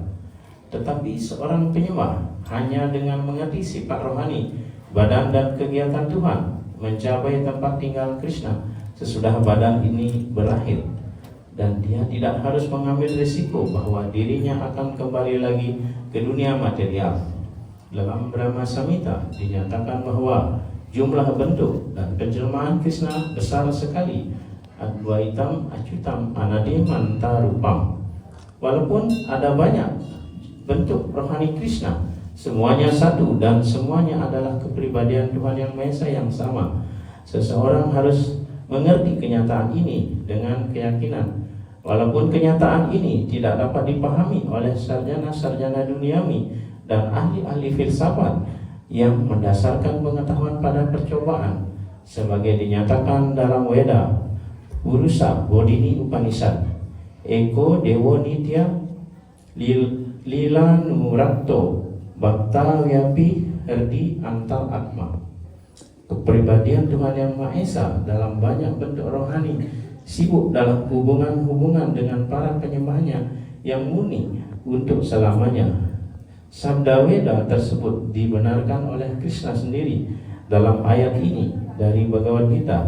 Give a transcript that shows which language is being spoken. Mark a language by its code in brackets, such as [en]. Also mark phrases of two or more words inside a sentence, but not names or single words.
[id] Tetapi seorang penyembah hanya dengan mengerti sifat rohani, badan dan kegiatan Tuhan mencapai tempat tinggal Krishna sesudah badan ini berakhir, dan dia tidak harus mengambil risiko bahwa dirinya akan kembali lagi ke dunia material. Dalam Brahma Samhita dinyatakan bahwa jumlah bentuk dan penjelmaan Krishna besar sekali. [sa] Advaitam acutam anadimanta rupam. [id] Walaupun ada banyak bentuk rohani Krishna, semuanya satu dan semuanya adalah kepribadian Tuhan Yang Maha Esa yang sama. Seseorang harus mengerti kenyataan ini dengan keyakinan. Walaupun kenyataan ini tidak dapat dipahami oleh sarjana-sarjana duniawi dan ahli-ahli filsafat yang mendasarkan pengetahuan pada percobaan, sebagai dinyatakan dalam Weda Purusa Bodhini Upanishad, [sa] Eko Dewo Nitya Lila Nurakto Bhakta Wyapi Herdi Antal Atma. [id] Kepribadian Tuhan Yang Maha Esa dalam banyak bentuk rohani sibuk dalam hubungan-hubungan dengan para penyembahnya yang murni untuk selamanya. Sabda Weda tersebut dibenarkan oleh Krishna sendiri dalam ayat ini dari Bhagavad Gita.